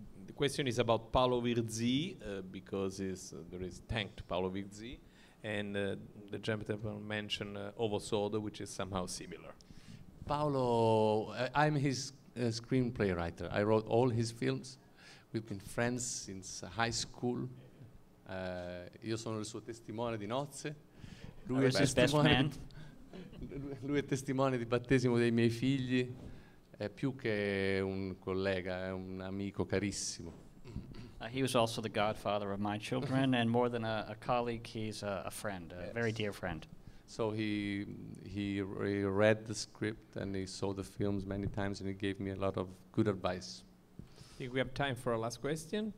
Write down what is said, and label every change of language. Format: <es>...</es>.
<en>The question is about Paolo Virzì, because there is thank to Paolo Virzì, and the gentleman mentioned Ovo Soldo, which is somehow similar. Paolo, I'm his screenplay writer. I wrote all his films. We've been friends since high school.</en> <it>Io sono il suo testimone di nozze.</it> <en>I was his best man.</en> <it>Lui è testimone di battesimo dei miei figli. È più che un collega, è un amico carissimo.</it> <en>He was also the godfather of my children, and more than a colleague, he's a friend, a very dear friend. So he read the script and he saw the films many times, and he gave me a lot of good advice. I think we have time for a last question.</en>